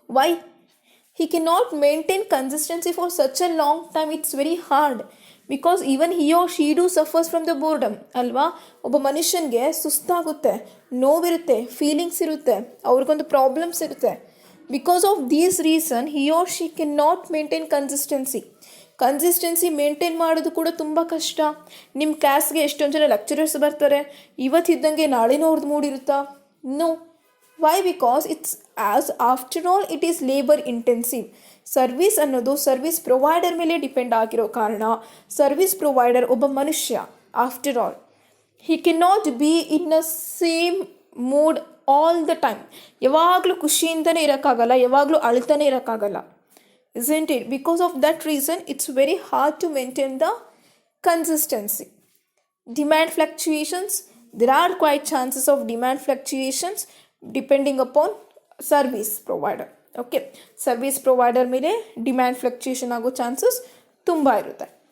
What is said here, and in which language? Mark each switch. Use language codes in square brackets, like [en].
[en] Why? He cannot maintain consistency for such a long time. It's very hard. Because even he or she do suffers from the boredom [kn] ಅಲ್ವಾ. ಒಬ್ಬ ಮನುಷ್ಯನಿಗೆ ಸುಸ್ತಾಗುತ್ತೆ, ನೋವಿರುತ್ತೆ, feelings ಇರುತ್ತೆ, ಅವ್ರಿಗೊಂದು problems ಇರುತ್ತೆ. [en] because of these reason he or she can not maintain consistency [kn] maintain ಮಾಡೋದು ಕೂಡ ತುಂಬ ಕಷ್ಟ. ನಿಮ್ಮ ಕ್ಲಾಸ್ಗೆ ಎಷ್ಟೊಂದು ಜನ ಲೆಕ್ಚರರ್ಸ್ ಬರ್ತಾರೆ, ಇವತ್ತಿದ್ದಂಗೆ ನಾಳೆನೂ ಅವ್ರದ್ದು ಮೂಡಿರುತ್ತಾ? [en] No. Why? Because it's as after all it is labour intensive. [kn] Service ಅನ್ನೋದು ಸರ್ವಿಸ್ ಪ್ರೊವೈಡರ್ ಮೇಲೆ ಡಿಪೆಂಡ್ ಆಗಿರೋ ಕಾರಣ ಸರ್ವಿಸ್ ಪ್ರೊವೈಡರ್ ಒಬ್ಬ ಮನುಷ್ಯ. [en] After all he can not be in a same mood all the time. [kn] ಯಾವಾಗಲೂ ಖುಷಿಯಿಂದನೇ ಇರೋಕ್ಕಾಗಲ್ಲ, ಯಾವಾಗಲೂ ಅಳ್ತಾನೆ ಇರೋಕ್ಕಾಗಲ್ಲ. [en] Isn't it? Because of that reason, it's very hard to maintain the consistency. Demand fluctuations. There are quite chances of demand fluctuations depending upon service provider. Okay. [kn] Service provider ಮೇಲೆ demand fluctuation ಆಗೋ chances ತುಂಬ ಇರುತ್ತೆ.